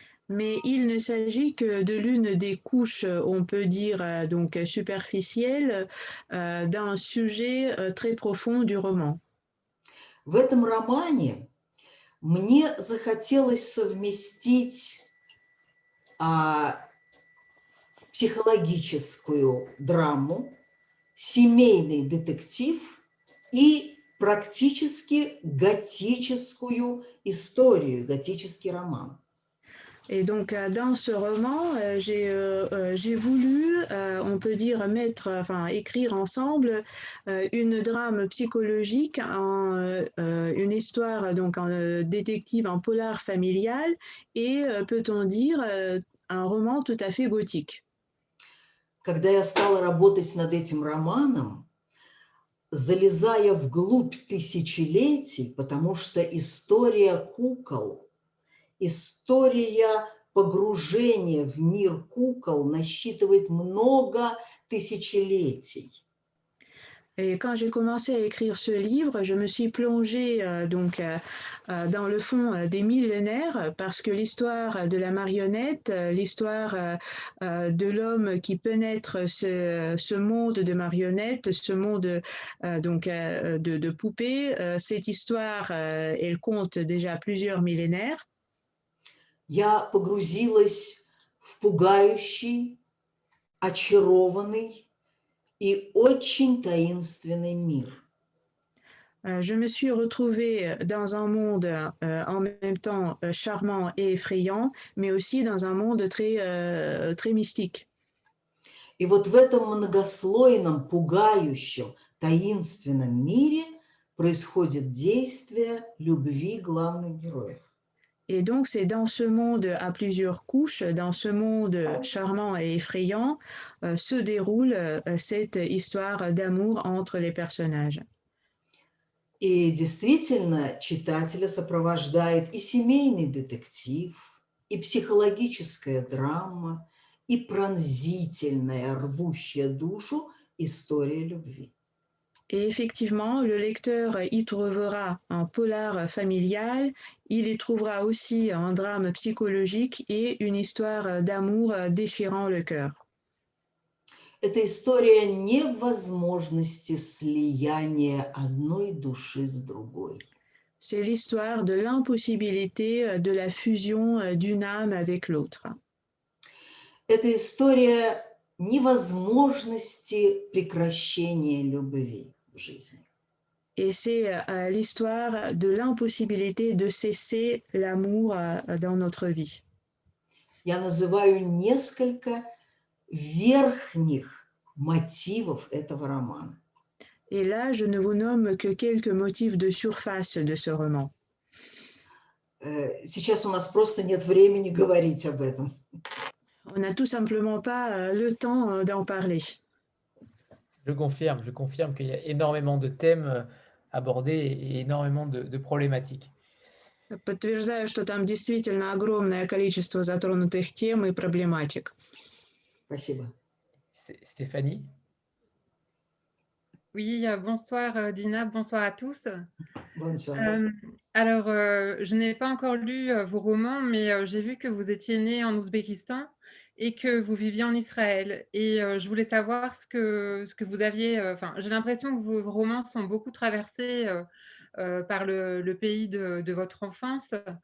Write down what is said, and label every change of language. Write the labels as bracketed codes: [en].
[fr] Mais il ne s'agit que de l'une des couches, on peut dire, donc superficielles, d'un sujet très profond du roman. [ru] В этом романе мне захотелось совместить психологическую драму, семейный детектив и практически готическую историю, готический роман. [fr] Et donc, dans ce roman, j'ai voulu, on peut dire, écrire ensemble une drame psychologique, une histoire donc en détective, en polar familial et, peut-on dire, un roman tout à fait gothique. [ru] Когда я стала работать над этим романом, залезая вглубь тысячелетий, потому что история кукол, история погружения в мир кукол насчитывает много тысячелетий. [fr] Et quand j'ai commencé à écrire ce livre, je me suis plongée dans le fond des millénaires parce que l'histoire de la marionnette, l'histoire de l'homme qui pénètre ce monde de marionnettes, ce monde de poupées, cette histoire, elle compte déjà plusieurs millénaires. [ru] Я погрузилась в пугающий, очарованный и очень таинственный мир. [fr] Je me suis retrouvée dans un monde en même temps charmant et effrayant, mais aussi dans un monde très mystique. [ru] И вот в этом многослойном, пугающем, таинственном мире происходит действие любви главных героев. [fr] Et donc, c'est dans ce monde à plusieurs couches, dans ce monde charmant et effrayant, se déroule cette histoire d'amour entre les personnages. [ru] И действительно, читателя сопровождает и семейный детектив, и психологическая драма, и пронзительная, рвущая душу история любви. [fr] Et effectivement, le lecteur y trouvera un polar familial, il y trouvera aussi un drame psychologique et une histoire d'amour déchirant le cœur. [ru] Это история невозможности слияния одной души с другой. [fr] C'est l'histoire de l'impossibilité de la fusion d'une âme avec l'autre. [ru] Это история невозможности прекращения любви в жизни. [fr] Et c'est l'histoire de l'impossibilité de cesser l'amour dans notre vie. [ru] Я называю несколько верхних мотивов этого романа. [fr] Et là, je ne vous nomme que quelques motifs de surface de ce roman. [ru] Сейчас у нас просто нет времени говорить об этом. [fr] On n'a tout simplement pas le temps d'en parler. Je confirme qu'il y a énormément de thèmes abordés et énormément de problématiques. [ru] Подтверждаю, что там действительно огромное количество затронутых тем и проблематик. Спасибо. [fr] Stéphanie? Oui, bonsoir Dina, bonsoir à tous. Bonsoir. Alors, je n'ai pas encore lu vos romans, mais j'ai vu que vous étiez né en Ouzbékistan et que vous viviez en Israël. Et je voulais savoir ce que vous aviez... j'ai l'impression que vos romans sont beaucoup traversés par le pays de votre enfance.